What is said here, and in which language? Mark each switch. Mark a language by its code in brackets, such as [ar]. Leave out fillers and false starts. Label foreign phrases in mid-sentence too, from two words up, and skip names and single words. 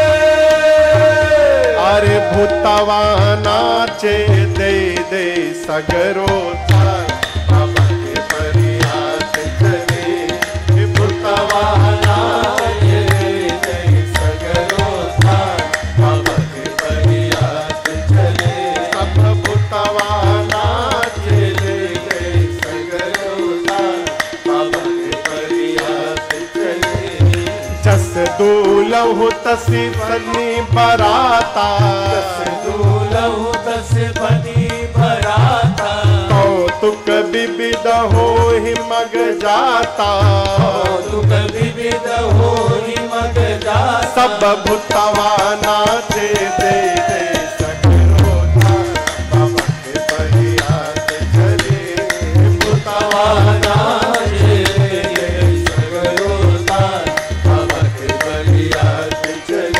[bho] अरे भूतवा नाचे दे दे सगरो थार, बाबा के परियात चले, भूतवा नाचे दे सगरो थार, बाबा के परियात चले, सब भूतवा नाचे दे सगरो थार, बाबा के परियात चले। [awa] जस दूलहु तसी बनी बराता, दूलहु दस बनी बराता, कौतुक विविध हो ही मग जाता, कौतुक विविध हो ही मग जाता, [bho] सब भूतवा नाचे दे दे सगरो थार, बाबा के परियात चले, भूतवा नाचे दे सगरो थार, बाबा के परियात चले।